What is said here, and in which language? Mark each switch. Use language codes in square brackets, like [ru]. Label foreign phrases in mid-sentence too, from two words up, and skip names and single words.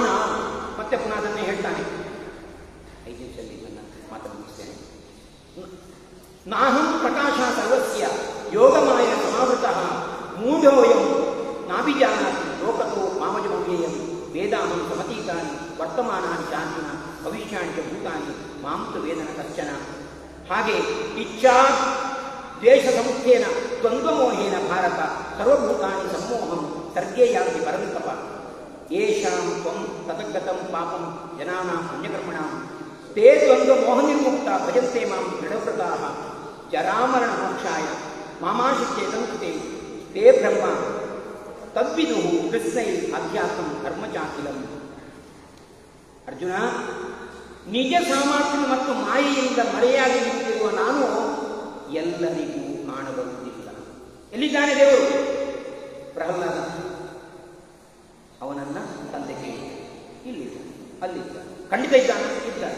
[kn] ಮತ್ತೆ ಪುನಃ ಅದನ್ನೇ ಹೇಳ್ತಾನೆ. 5 ನಿಮಿಷದಲ್ಲಿ ನನ್ನ ಮಾತನ್ನು ಮುಗಿಸ್ತೇನೆ. [sa] ನಾಹಂ ಪ್ರಕಾಶ ಸರ್ವಸ್ಯ ಯೋಗಮಾಯ ಸಮಾವೃತಃ ಮೂಢೋಯಂ ನಾಭಿಜಾನಾತಿ ಲೋಕತೋ ಮಾಮಜಮವ್ಯಯಂ ವೇದಾಹಂ ಸಮತೀತಾನಿ ವರ್ತಮಾನಾನಿ ಶಾಂತಿನ ಭವಿಷ್ಯಾಣಿ ಚ ಭೂತಾನಿ ಮಾಂತು ವೇದನ ಕಶ್ಚನ. ಹಾಗೆ ಇಚ್ಛಾ ದ್ವೇಷ ಸಮುಖೇನ ದ್ವಂದ್ವಮೋಹೇನ ಭಾರತ ಸರ್ವಭೂತಾನಿ ಸಮ್ಮೋಹಂ ಸರ್ಗೇ ಯಾಂತಿ ಪರಂತಪ. ಯೇಷಾಂ ತ್ವಂ ತತಗತಂ ಪಾಪಂ ಜನಾನಾಂ ಪುಣ್ಯಕರ್ಮಣಾಂ ತೇ ದ್ವಂದ್ವಮೋಹ ನಿರ್ಮುಕ್ತ ಭಜಂತೆ ಮಾಂ ದೃಢವ್ರತಾಃ ಜರಾಮರಣ ಮೋಕ್ಷಾಯ ಮಾಮಾಶಿತ್ಯೇತಂ ಕೃತೆ ತೇ ಬ್ರಹ್ಮ ತದ್ವಿದುಃ ಕೃಷ್ಣೈ ಅಧ್ಯಾತ್ಮಂ ಧರ್ಮಚಾಖಿಲಂ. [kn] ಅರ್ಜುನ, ನಿಜ ಸಾಮರ್ಥ್ಯ ಮತ್ತು ಮಾಯೆಯಿಂದ ಮರೆಯಾಗಿ ನಿಂತಿರುವ ನಾನು ಎಲ್ಲರಿಗೂ ಕಾಣಬರುವುದಿಲ್ಲ. ಎಲ್ಲಿದ್ದಾನೆ ದೇವರು? ಪ್ರಹ್ಲಾದ ಅವನನ್ನ ತಂದೆ ಕೇಳಿ, ಇಲ್ಲಿದ್ದ, ಅಲ್ಲಿದ್ದ, ಖಂಡಿತ ಇದ್ದಾನ, ಇದ್ದಾನೆ.